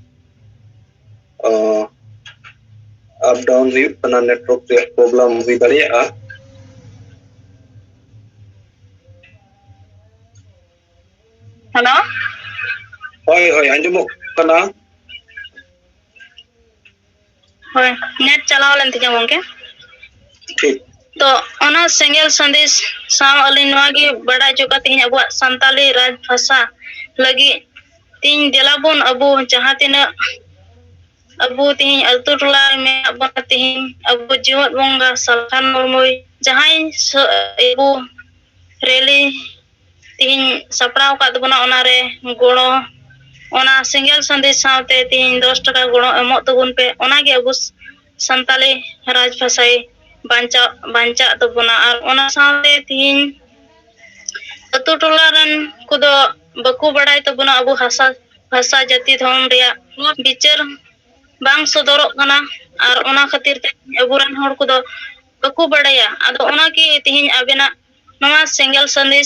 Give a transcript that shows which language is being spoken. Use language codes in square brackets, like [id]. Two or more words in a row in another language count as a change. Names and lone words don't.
[sat] अप डाउन हुई कना नेटवर्क रे प्रॉब्लम हुई दाड़िया हेलो होय होय अंजमोक कना होय नेट चलाव लेन तिजा गomke ठीक तो ओना सेंगेल संदेश साव अली नवागी बड़ा चुका तिन अबु संताली राज भाषा लगी तीन दिलाबुन अबु जहां तिन अबु तिन अतु टोला में अबु तिन अबु जीवत बोंगा सलखान मुर्मुई जहां अबु रैली तीन सपड़ाव का दबना ओना रे गोड़ो ओना सेंगेल संदेश सावते तीन 10 टका गोड़ो एमो तबुन पे ओना गे अबु संताली राज भाषाई बांचा तबना और ओना सावते तीन अतु टोला रन कुदो बकु बड़ाई तबना अबु भाषा जाति धर्म रिया बिचार बांग सदरक कना और ओना खातिर ते अबुरन हर कुदो बकु बड़ाया आदो ओना की तिहिन आबेना नवा सेंगेल संदेश